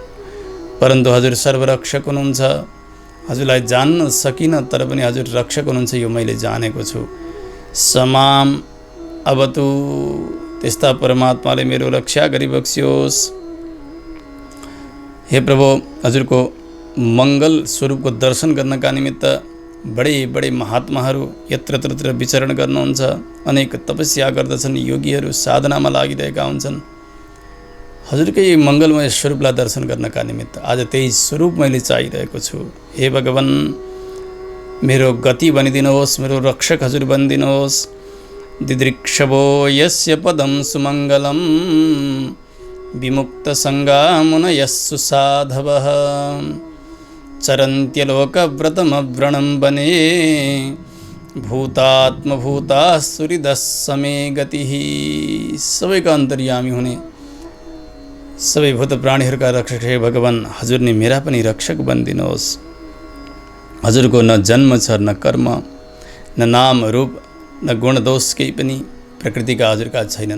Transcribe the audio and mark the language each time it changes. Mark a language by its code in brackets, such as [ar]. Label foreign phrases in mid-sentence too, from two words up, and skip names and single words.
[ne] परन्तु हजुर सर्वरक्षक हुनुहुन्छ। हजुरलाई जान्न सकिनँ, तर पनि हजुर रक्षक हुनुहुन्छ, यो मैले जानेको छु। [sa] समाम अवतु, [ne] त्यस्ता परमात्माले मेरो रक्षा गरिबक्सियोस्। हे प्रभु, हजुरको मङ्गल स्वरूपको दर्शन गर्नका निमित्त बडे बडे महात्माहरू यत्र तत्र विचरण गर्नुहुन्छ, अनेक तपस्या गर्दछन्, योगीहरू साधनामा लागिरहेका हुन्छन्। हजुरकै मङ्गलमय स्वरूपलाई दर्शन गर्नका निमित्त आज त्यही स्वरूप मैले चाहिरहेको छु। हे भगवान, मेरो गति बनिदिनुहोस्, मेरो रक्षक हजुर बनिदिनुहोस्। [sa] दिदृक्षवो यस्य पदं सुमङ्गलं विमुक्तसङ्गा मुनयः सुसाधवः चरन्त्यलोकव्रतमव्रणं वने भूतात्मभूताः सुहृदः समे गतिः। [ne] सबैका अन्तर्यामी हुने, सबै भूत प्राणीहरूका रक्षक हे भगवान, हजुर नै मेरा पनि रक्षक बनिदिनुहोस्। हजुरको न जन्म छ, न कर्म, न नाम रूप, न गुण दोष, केही पनि प्रकृतिका हजुरका छैनन्।